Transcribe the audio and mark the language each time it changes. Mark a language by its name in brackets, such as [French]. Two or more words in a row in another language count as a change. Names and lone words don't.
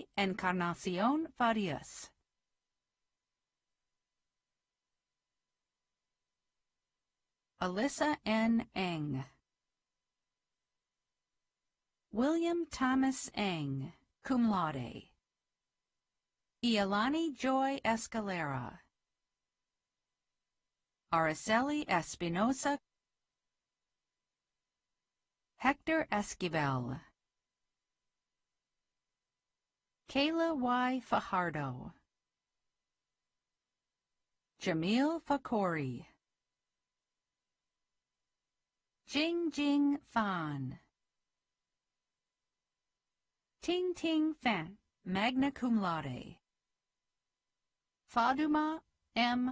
[English] Encarnacion Farias, Alyssa N. Eng, William Thomas Eng, [Latin] cum laude, [English] Iolani Joy Escalera, Araceli Espinosa, Hector Esquivel, Kayla Y. Fajardo, Jamil Fakori, Jing Jing Fan, Ting Ting Fan, [Latin] magna cum laude, [English] Faduma M.